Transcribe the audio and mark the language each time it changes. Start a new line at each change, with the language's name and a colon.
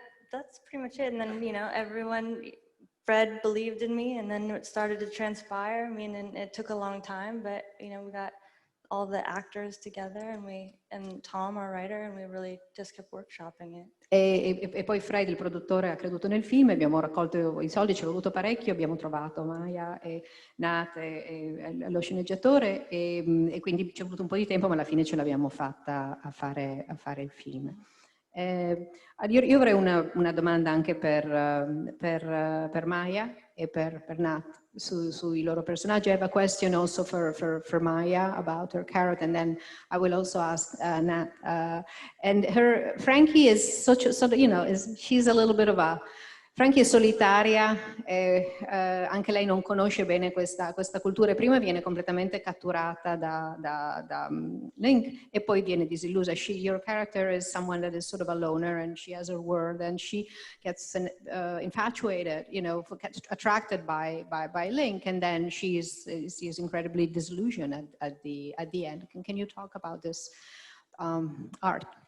English: That's pretty much it. And then, you know, Fred believed in me, and then it started to transpire. I mean, and it took a long time, but, you know, we got all the actors together, and Tom, our writer, and we really just kept workshopping it.
Italian: E poi Fred, il produttore, ha creduto nel film, abbiamo raccolto i soldi, ci è voluto parecchio, abbiamo trovato Maya e Nat e lo sceneggiatore, e quindi ci è voluto un po' di tempo, ma alla fine ce l'abbiamo fatta a fare il film. Io avrei una domanda anche per Maya e per Nat sui loro personaggi.
English: I have a question also for Maya about her character, and then I will also ask Nat. And Frankie is she's a little bit of a...
Italian: Frankie è solitaria, anche lei non conosce bene questa cultura, prima viene completamente catturata da Link e poi viene disillusa.
English: Your character is someone that is sort of a loner, and she has her world, and she gets infatuated, you know, gets attracted by Link, and then she is incredibly disillusioned at the end. Can you talk about this art?